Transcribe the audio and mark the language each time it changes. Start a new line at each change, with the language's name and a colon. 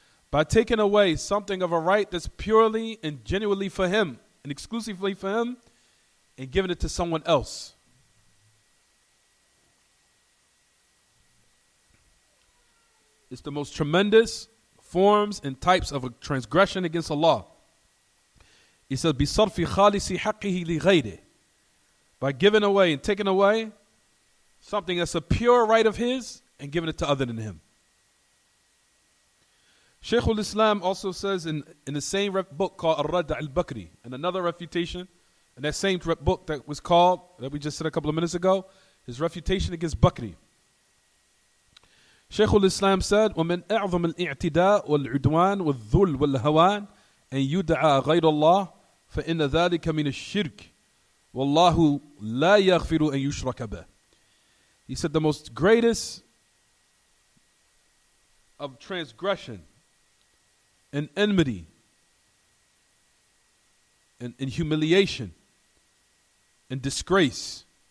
English: By taking away something of a right that's purely and genuinely for Him and exclusively for Him and giving it to someone else. It's the most tremendous forms and types of a transgression against Allah. He says,
Arabic: بِصَرْفِ خَالِصِ حَقِّهِ لِغَيْرِهِ.
English: By giving away and taking away something that's a pure right of His and giving it to other than Him. Shaykh al-Islam also says in the same book called Ar-Razzaaq al-Bakri, and another refutation, in that same book that was called, that we just said a couple of minutes ago, his refutation against Bakri. Shaykh al-Islam said,
Arabic: وَمِنْ أَعْظَمِ الْإِعْتِدَاءِ وَالْعُدْوَانِ وَالذُّلْ وَالْهَوَانِ أَنْ يُدْعَى غَيْرَ اللَّهِ فَإِنَّ ذَلِكَ مِنَ الشِّرْكِ وَاللَّهُ لَا يَغْفِرُ أَنْ يُشْرَكَ بِهِ.
English: He said the most greatest of transgression and enmity and humiliation and disgrace